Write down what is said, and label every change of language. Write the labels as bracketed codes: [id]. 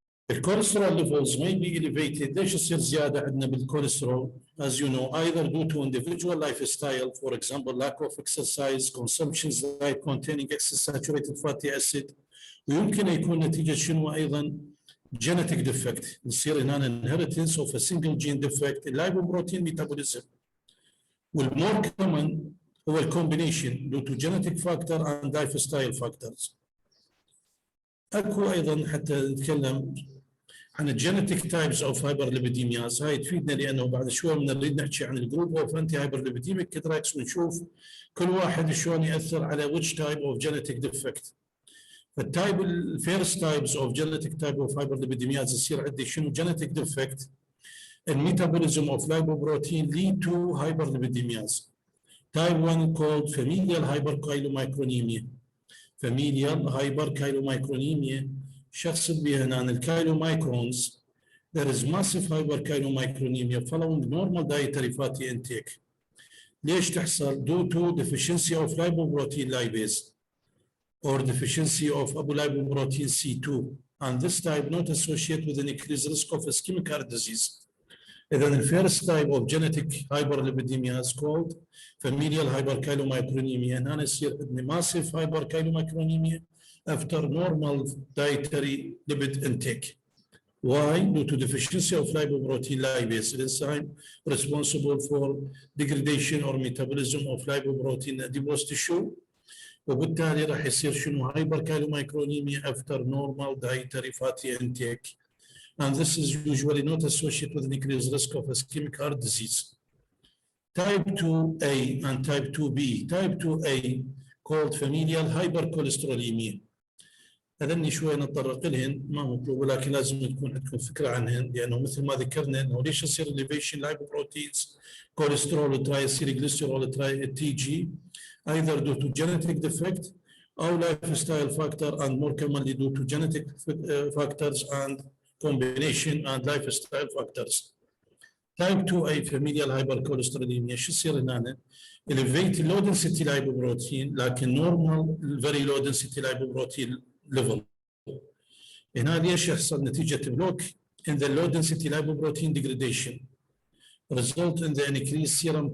[en] الكوليسترول levels may be elevated. [ar] ليش يصير زيادة عندنا بالكوليسترول؟ [en] As you know, either due to individual lifestyle, for example, lack of exercise, consumption diet containing excess saturated fatty acid، [ar] ويمكن يكون نتيجة شنو أيضا؟ [en] genetic defect. [ar] يصير هنا [en] inheritance of a single gene defect in lipoprotein metabolism. والمور common هو الكومبينيشن due to genetic factor and lifestyle factors. [ar] اكو ايضا حتى نتكلم عن الجينيتيك تايبس اوف هايبرليبيديمياز، هاي تفيدنا لانه بعد شوي بنريد نحكي عن الجروب اوف انتي هايبرليبيديميك دراكس ونشوف كل واحد شلون ياثر على [en] which type of genetic defect. فالتايب الفيرست types of genetic type of hyperlipidemias [ar] يصير عندي شنو؟ [en] Genetic defect in metabolism of lipoprotein lead to hyperlipidemias. Type 1 called familial hyperchylomicronemia. Familial hyperchylomicronemia [ar] شخص بها هنا [en] الكايلومايكرونز. There is massive hyperchylomicronemia following normal dietary fatty intake. [ar] ليش تحصل؟ [en] due to deficiency of lipoprotein lipase or deficiency of apolipoprotein C2, and this type not associated with an increased risk of ischemic heart disease. إذن الفيرست type of genetic hyperlipidemia is called familial hyperchylomicronemia. [ar] هنا يصير عندنا [en] Massive hyperchylomicronemia after normal dietary lipid intake. Why? Due to deficiency of lipoprotein lipase, an enzyme responsible for degradation or metabolism of lipoprotein in adipose tissue. [ar] وبالتالي راح يصير شنو؟ [en] hyperchylomicronemia after normal dietary fatty intake. And this is usually not associated with an increased risk of ischemic heart disease. Type 2A and type 2B. Type 2A called familial hypercholesterolemia. [ar] هذني شوي نتطرق لهن، ما مطلوب ولكن لازم تكون عندكم فكره عنهن، لانه مثل ما ذكرنا انه ليش يصير [en] elevation lipoproteins cholesterol triacylglycerol T G either due to genetic defect او lifestyle factor and more commonly due to genetic factors and combination and lifestyle factors. Type 2A familial hypercholesterolemia [ar] شو يصير هنا؟ [en] elevate low density lipoprotein لكن normal very low density lipoprotein level. [ar] هنا ليش يحصل نتيجة [en] Block in the low density lipoprotein degradation result in the increased serum.